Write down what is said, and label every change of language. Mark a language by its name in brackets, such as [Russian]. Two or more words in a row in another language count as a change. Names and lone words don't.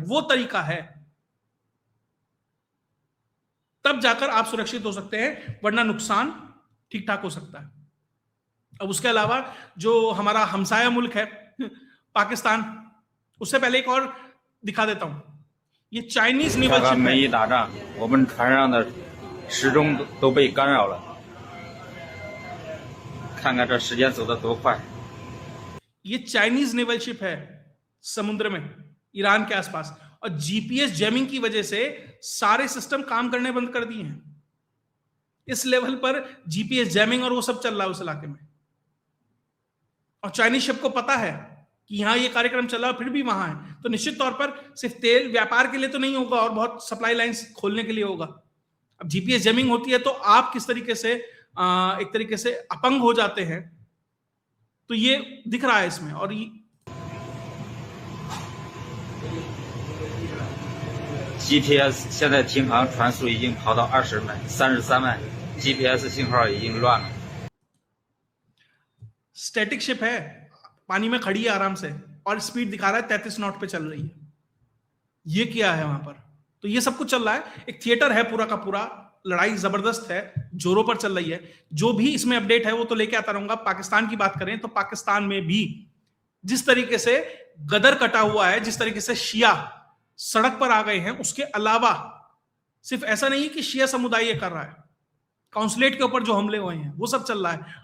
[Hindi] वो तरीका है, तब जाकर आप सुरक्षित हो सकते हैं, वरना नुकसान ठीक ठाक हो सकता है। अब उसके अलावा जो हमारा हमसाया मुल्क है पाकिस्तान, उससे पहले एक और दिखा देता हूं। ये [English] Chinese naval ship [Hindi] है। [Chinese] 一打仗，我们船上的时钟都被干扰了。看看这时间走得多快！ [Hindi] ये [English] Chinese naval ship [Hindi] है समुद्र में ईरान के आसपास, और [English] GPS jamming [Hindi] की वजह से सारे सिस्टम काम करने बंद कर दिए हैं। इस लेवल पर [English] GPS jamming [Hindi] और वो सब चल रहा है उस इलाके में। और [English] Chinese ship [Hindi] को पता है कि यहां ये कार्यक्रम चल रहा है, फिर भी वहां है। तो निश्चित तौर पर सिर्फ तेल व्यापार के लिए तो नहीं होगा, और बहुत [English] supply lines [Hindi] खोलने के लिए होगा। अब [English] GPS jamming [Hindi] होती है तो आप किस तरीके से एक तरीके से अपंग हो जाते हैं, तो ये दिख रहा है इसमें। और [Chinese] GPS 现在停航传输已经跑到33万 ，GPS 信号已经乱了。 [English] static ship [Hindi] है, पानी में खड़ी है आराम से, और स्पीड दिखा रहा है 33 नॉट पे चल रही है। ये क्या है वहां पर? तो ये सब कुछ चल रहा है, एक थिएटर है पूरा का पूरा। लड़ाई जबरदस्त है, जोरों पर चल रही है। जो भी इसमें अपडेट है वो तो लेके आता रहूंगा। पाकिस्तान की बात करें तो पाकिस्तान में भी जिस तरीके से गदर कटा हुआ है, जिस तरीके से शिया सड़क पर आ गए हैं, उसके अलावा सिर्फ ऐसा नहीं है कि शिया समुदाय ये कर रहा है, काउंसलेट के ऊपर जो हमले हुए हैं वो सब चल रहा है।